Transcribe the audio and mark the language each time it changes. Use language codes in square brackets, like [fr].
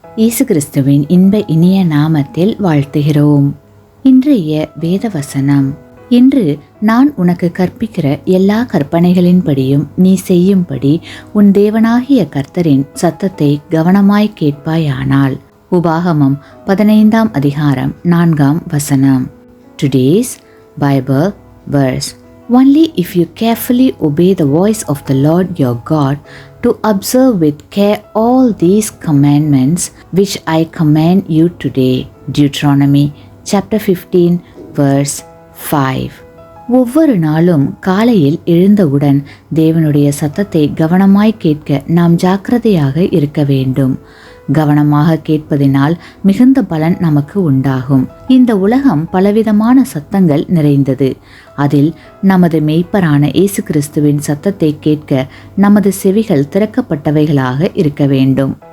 [ta] இயேசு கிறிஸ்துவின் இன்ப இனிய நாமத்தில் வாழ்த்துகிறோம். இன்றைய வேத வசனம்: இன்று நான் உனக்கு கற்பிக்கிற எல்லா கற்பனைகளின்படியும் நீ செய்யும்படி உன் தேவனாகிய கர்த்தரின் சத்தத்தை கவனமாய் கேட்பாயானால். உபாகமம் 15ஆம் அதிகாரம் 4ஆம் வசனம். [en] Today's Bible verse: Only if you carefully obey the voice of the Lord your God to observe with care all these commandments which I command you today. Deuteronomy chapter 15 verse 5. [ta] ஒவ்வொரு நாளும் காலையில் எழுந்தவுடன் தேவனுடைய சத்தத்தை கவனமாய் கேட்க நாம் ஜாக்கிரதையாக இருக்க வேண்டும். கவனமாக கேட்பதினால் மிகுந்த பலன் நமக்கு உண்டாகும். இந்த உலகம் பலவிதமான சத்தங்கள் நிறைந்தது. அதில் நமது மேய்ப்பரான இயேசு கிறிஸ்துவின் சத்தத்தை கேட்க நமது செவிகள் திறக்கப்பட்டவைகளாக இருக்க வேண்டும்.